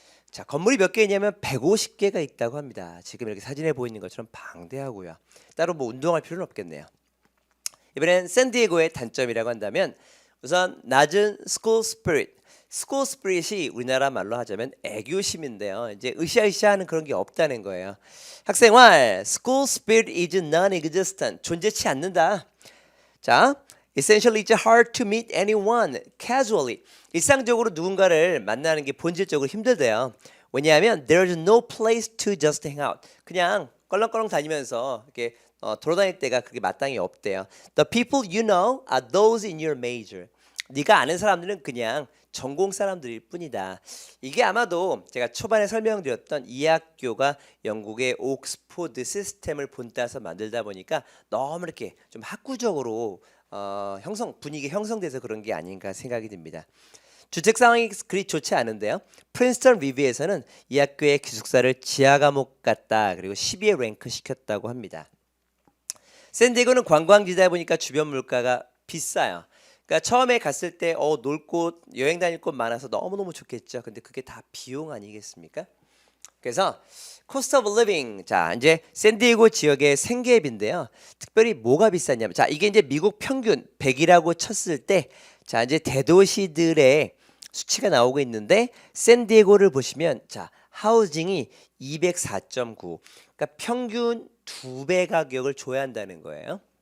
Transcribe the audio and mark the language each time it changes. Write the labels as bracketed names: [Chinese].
[Korean] 자, 건물이 몇 개 있냐면 150개가 있다고 합니다. 지금 이렇게 사진에 보이는 것처럼 방대하고요. 따로 뭐 운동할 필요는 없겠네요. 이번엔 샌디에고의 단점이라고 한다면 우선 낮은 school spirit. school spirit이 우리나라 말로 하자면 애교심인데요. 이제 으쌰으쌰하는 그런 게 없다는 거예요. [English] 학생활 school spirit is non-existent. [Korean] 존재치 않는다. [English] 자, essentially it's hard to meet anyone casually. [Korean] 일상적으로 누군가를 만나는 게 본질적으로 힘들대요. 왜냐하면 [English] there's no place to just hang out. [Korean] 그냥 껄렁껄렁 다니면서 이렇게 돌아다닐 때가 그게 마땅히 없대요. [English] The people you know are those in your major. [Korean] 네가 아는 사람들은 그냥 전공 사람들일 뿐이다. 이게 아마도 제가 초반에 설명드렸던 이 학교가 영국의 옥스포드 시스템을 본따서 만들다 보니까 너무 이렇게 좀 학구적으로 분위기 형성돼서 그런 게 아닌가 생각이 듭니다. 주책 상황이 그리 좋지 않은데요. 프린스턴 리뷰에서는 이 학교의 기숙사를 지하 감옥 같다. 그리고 10위에 랭크 시켰다고 합니다. 샌디에고는 관광지다 보니까 주변 물가가 비싸요. 그러니까 처음에 갔을 때 놀 곳, 여행 다닐 곳 많아서 너무너무 좋겠죠. 근데 그게 다 비용 아니겠습니까? 그래서 [English] cost of living. [Korean] 자, 이제 샌디에고 지역의 생계비인데요. 특별히 뭐가 비쌌냐면 자, 이게 이제 미국 평균 100이라고 쳤을 때 자, 이제 대도시들의 수치가 나오고 있는데 샌디에고를 보시면 자, 하우징이 204.9. 그러니까 평균 2배 가격을 줘야 한다는 거예요.